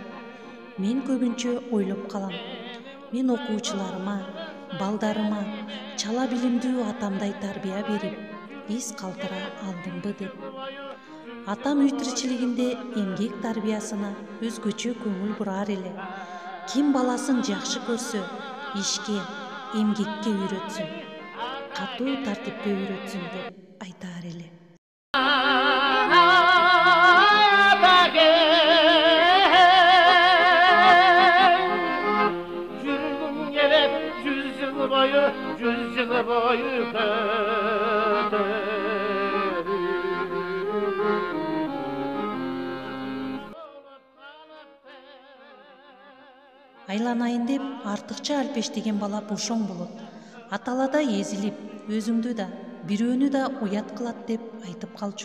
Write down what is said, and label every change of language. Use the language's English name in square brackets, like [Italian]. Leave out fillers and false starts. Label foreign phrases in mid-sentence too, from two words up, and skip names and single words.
[Kyrgyz] Мен көбүнчө ойлоп калам. Мен окуучуларыма, балдарыма чала билимдүү атамдай тарбия берип, из калтыра алдымбы деп. Атам үй тиричилигинде эмгек тарбиясына өзгөчө көңүл бурар эле. Ким баласын жакшы көрсө, ишке, эмгекке үйрөтсүн, катуу тартипке үйрөтсүн деп айтаар эле. [Turkish] Yüz yıl boyu [Kyrgyz] Айланайын деп артыкча алпештеген бала бошоң болот. Аталада эзилип, өзүңдү да, бирөөнү да уят кылат деп айтып калчу.